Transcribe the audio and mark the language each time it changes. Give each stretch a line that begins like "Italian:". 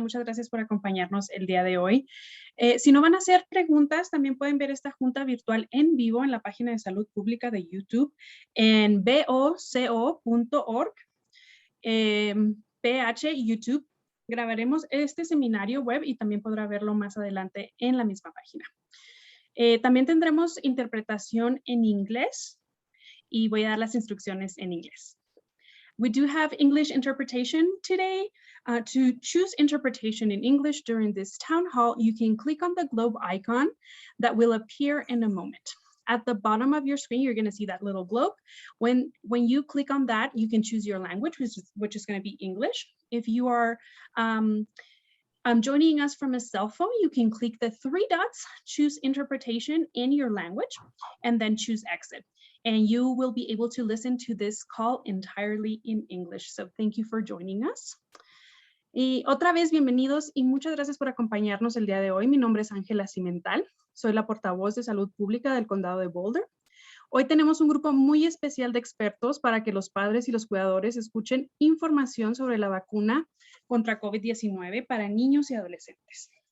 Spanish: Muchas gracias por acompañarnos el día de hoy. Si no van a hacer preguntas, también pueden ver esta junta virtual en vivo en la página de Salud Pública de YouTube en boco.org, PH YouTube. Grabaremos este seminario web y también podrá verlo más adelante en la misma página. También tendremos interpretación en inglés y voy a dar las instrucciones en inglés.
English: We do have English interpretation today. To choose interpretation in English during this town hall, you can click on the globe icon that will appear in a moment. At the bottom of your screen, you're going to see that little globe. When you click on that, you can choose your language, which is going to be English. If you are joining us from a cell phone, you can click the three dots, choose interpretation in your language, and then choose exit. And you will be able to listen to this call entirely in English. So thank you for joining us.
Spanish: Y otra vez, bienvenidos y muchas gracias por acompañarnos el día de hoy. Mi nombre es Ángela Cimental. Soy la portavoz de Salud Pública del Condado de Boulder. Hoy tenemos un grupo muy especial de expertos para que los padres y los cuidadores escuchen información sobre la vacuna contra COVID-19 para niños y adolescentes.